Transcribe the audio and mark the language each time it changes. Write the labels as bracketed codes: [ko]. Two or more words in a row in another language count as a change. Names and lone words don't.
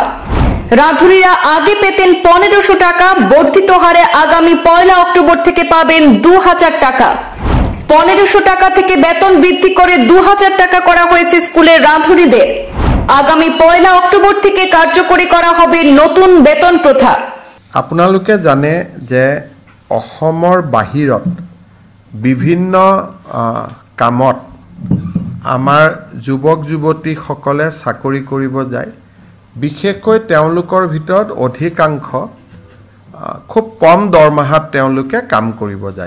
[bn] রাঁধুনিরা আগে পেতেন 1500 টাকা, বর্ধিত হারে আগামী 1 অক্টোবর থেকে পাবেন 2000 টাকা। 1500 টাকা থেকে বেতন বৃদ্ধি করে 2000 টাকা করা হয়েছে স্কুলের রাঁধুনিদের। আগামী 1 অক্টোবর থেকে কার্যকরী করা হবে নতুন বেতন প্রথা। [as] আপোনালোকে জানে যে অসমৰ বাহিৰত বিভিন্ন কামত আমাৰ যুৱক যুৱতীসকলে চাকৰি কৰিব যায়। বিশেষকৈ তেওঁলোকৰ ভিতৰত অধিকাংশ খুব কম দৰমহাত তেওঁলোকে কাম কৰিব যায়।